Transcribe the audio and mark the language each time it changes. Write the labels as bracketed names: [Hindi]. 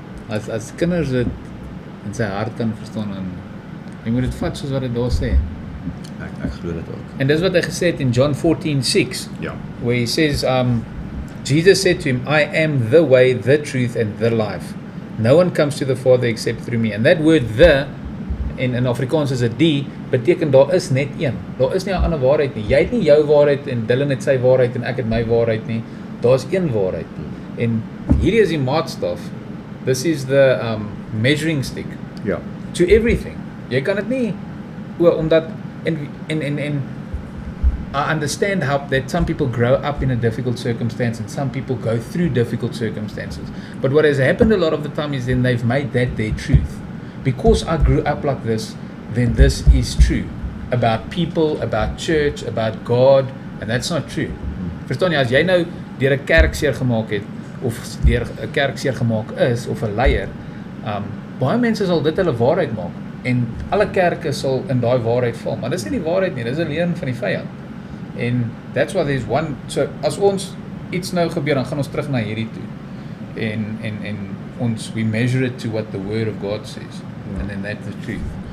[Afrikaans] As kinders dit in sy hart kan verstaan en jy moet dit vat soos wat dit daar sê. Ek glo dit ook. En dis wat hy gesê het in John 14:6. Ja. [English] Where he says Jesus said to him, I am the way, the truth and the life. No one comes to the Father except through me. And that word the in Afrikaans is [Afrikaans] 'n die, beteken daar is net een. Daar is nie 'n ander waarheid nie. Jy het nie jou waarheid en Dylan het sy waarheid en ek het my waarheid nie. Daar's een waarheid. En hierdie is die maatstaf. [English] This is the measuring stick. [Afrikaans] Ja. [English] To everything. [Afrikaans] Jy kan dit nie omdat en [English] I understand how that some people grow up in a difficult circumstance and some people go through difficult circumstances. But what has happened a lot of the time is then they've made that their truth. Because I grew up like this, then this is true. About people, about church, about God, and that's not true. [Afrikaans] Verstaan jy, as jy nou deur 'n kerk seer gemaak het, of deur 'n kerk seer gemaak is, of 'n leier, baie mense sal dit hulle waarheid maak, en alle kerke sal in daai waarheid val, maar dis nie die waarheid nie, dis 'n leuen van die vyand. [English] And that's why there's one, [Afrikaans] so as ons iets nou gebeur, dan gaan ons terug na hierdie toe. En ons, [English] we measure it to what the word of God says. And then that's the truth.